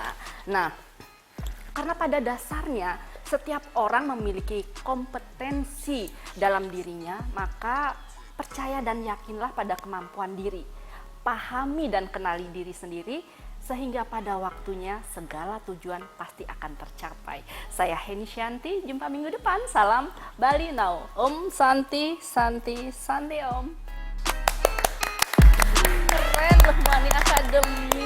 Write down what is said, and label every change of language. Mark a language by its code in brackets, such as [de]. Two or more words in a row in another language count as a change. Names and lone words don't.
[id] Nah, karena pada dasarnya setiap orang memiliki kompetensi dalam dirinya, maka percaya dan yakinlah pada kemampuan diri. Pahami dan kenali diri sendiri, sehingga pada waktunya segala tujuan pasti akan tercapai. Saya Heni Shanti, jumpa minggu depan. Salam Balinau. [sa] Om Santi, Santi, Santi Om. [id] Keren Ruh Muani Academy.